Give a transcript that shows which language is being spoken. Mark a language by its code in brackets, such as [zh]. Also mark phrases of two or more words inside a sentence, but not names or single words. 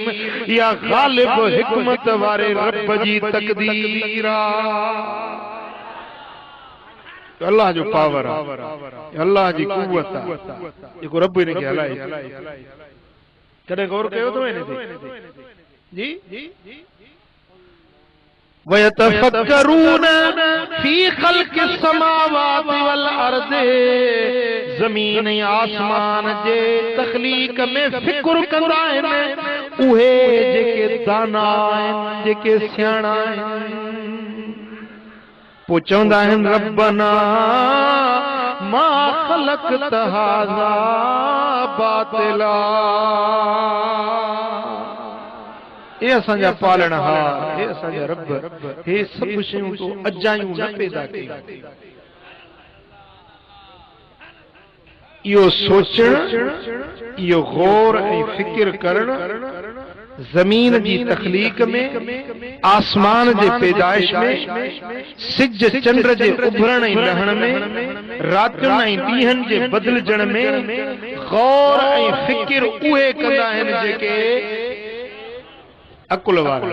[sd] या गालिब हिकमत वारे रब जी तक़दीर आहे। अल्लाह जो पावर आहे, अल्लाह जी कुव्वत आहे, जेको रब हिनखे हलाए। कॾहिं गौर कयो अथव हिन ते? [ar] जी ويتفكرون في خلق سماوات والأرض, [sd] ज़मीन आसमान जे तख़लीक़ में फ़िक्र कंदा आहिनि उहे जेके दाना आहिनि, जेके सियाणा आहिनि। पोइ चवंदा आहिनि [ar] ربنا ما خلقت هذا باطلا, [sd] हे असांजा पालणहार, हे असांजा रब, हे सभु शयूं तूं अजायूं न पैदा कयूं। इहो सोचण, इहो गौर ऐं फिक्र करण ज़मीन जी तख़लीक़ में, आसमान जे पैदाइश में, सिज चंड जे उभरण ऐं लहण में, रातियुनि ऐं ॾींहंनि जे बदिलजण में गौर ऐं फिक्र उहे कंदा आहिनि जेके अकुल वारा।